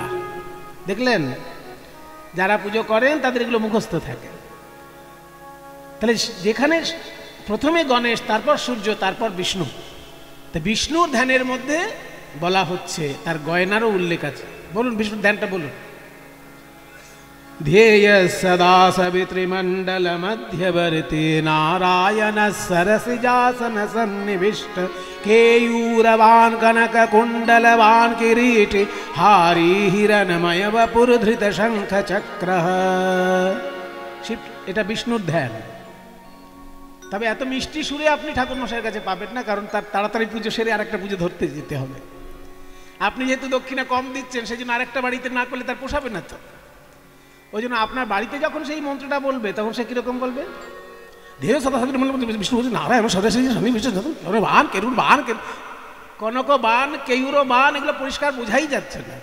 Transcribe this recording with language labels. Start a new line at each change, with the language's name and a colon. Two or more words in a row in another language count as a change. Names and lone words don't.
Bangla: দেখলেন, যারা পুজো করেন তাদের এগুলো মুখস্থ থাকে। তাহলে যেখানে প্রথমে গণেশ, তারপর সূর্য, তারপর বিষ্ণু, তা বিষ্ণুর ধ্যানের মধ্যে বলা হচ্ছে, তার গয়নারও উল্লেখ আছে। বলুন বিষ্ণুর ধ্যানটা বলুন।
Sanskrit: ध्येय सदा सवितृमंडल मध्यवर्ती नारायण सरसिजासन सन्निविष्ट केयूरवान कनक कुंडलवान किरीटी हारी हिरणमय वपुरधृत शंख चक्र।
Bangla: শিব, এটা বিষ্ণুর ধ্যান। তবে এত মিষ্টি সুরে আপনি ঠাকুর মশাইয়ের কাছে পাবেন না, কারণ তার তাড়াতাড়ি পুজো সেরে আরেকটা পুজো ধরতে যেতে হবে। আপনি যেহেতু দক্ষিণা কম দিচ্ছেন সেই জন্য আরেকটা বাড়িতে না করলে তার পোষাবে না তো। ওই জন্য আপনার বাড়িতে যখন সেই মন্ত্রটা বলবে তখন সে কিরকম বলবে,
Sanskrit: ধীরে সদা বিষ্ণু বলছে নারায়ণ সদাশিব স্বামী বিষ্ণু বান কেরুর বান কনক বান কেউরো বান,
Bangla: এগুলো পরিষ্কার বোঝাই যাচ্ছে না।